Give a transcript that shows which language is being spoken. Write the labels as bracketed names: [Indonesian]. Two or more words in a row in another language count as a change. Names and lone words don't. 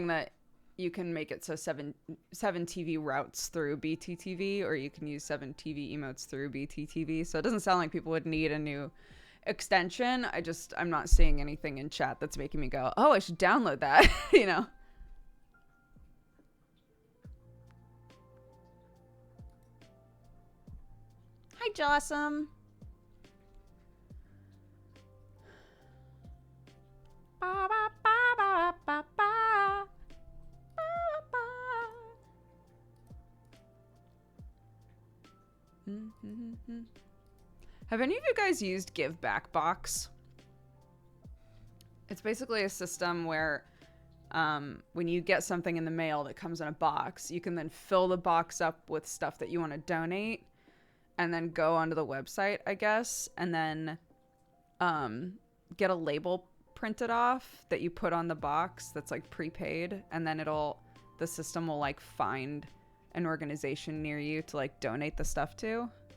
[English] that you can make it so 7TV routes through BTTV, or you can use 7TV emotes through BTTV. So it doesn't sound like people would need a new extension. I'm not seeing anything in chat that's making me go, oh, I should download that, you know? Hi, Jossum. Ba, ba, ba, ba, ba, ba. Have any of you guys used Give Back Box? It's basically a system where when you get something in the mail that comes in a box, you can then fill the box up with stuff that you want to donate and then go onto the website, I guess, and then get a label printed off that you put on the box that's like prepaid, and then the system will like find an organization near you to like donate the stuff to.